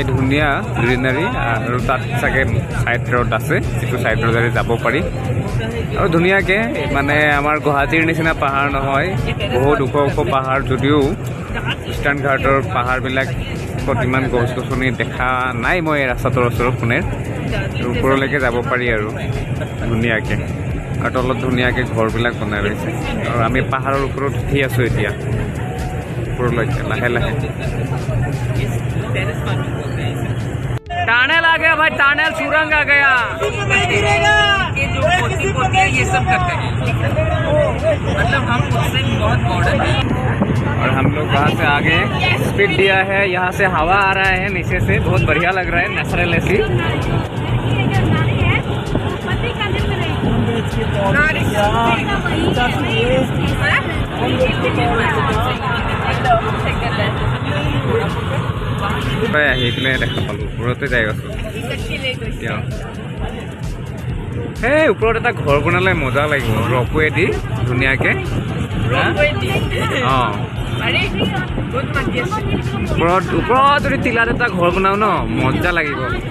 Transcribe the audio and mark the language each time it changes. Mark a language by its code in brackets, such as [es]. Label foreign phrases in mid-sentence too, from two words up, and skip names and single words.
[as] ধুনীয়া গ্ৰীনাৰী আৰু তাত চাগে ছাইড ৰোড আছে যিটো ছাইড ৰোডেৰে যাব পাৰি আৰু ধুনীয়াকৈ মানে আমাৰ গুৱাহাটীৰ নিচিনা পাহাৰ নহয় বহুত ওখ ওখ পাহাৰ যদিও ইষ্টাৰ্ণ ঘাটৰ পাহাৰবিলাক ইমান গছ গছনি দেখা নাই মই এই ৰাস্তাটোৰ ওচৰত কোনে ওপৰলৈকে যাব পাৰি আৰু ধুনীয়াকৈ আৰু তলত ধুনীয়াকৈ ঘৰবিলাক বনাই লৈছে আৰু আমি পাহাৰৰ ওপৰত উঠি আছোঁ এতিয়া ওপৰলৈকে লাহে লাহে [hi] टनल आ गया भाई टनल सुरंग आ गया ये जो पोती है ये सब करते हैं मतलब हम उससे बहुत मॉडर्न हैं और हम लोग वहाँ से आगे स्पीड दिया है यहाँ से हवा आ रहा है नीचे से बहुत बढ़िया लग रहा है नेचुरल ऐसी [as] আহি পেলাই দেখা পালোঁ ওপৰতে যাই আছোঁ সেই ওপৰত এটা ঘৰ বনালে মজা লাগিব ৰপৱে দি ধুনীয়াকৈ অঁ ওপৰত যদি টিলাত এটা ঘৰ বনাও ন মজা লাগিব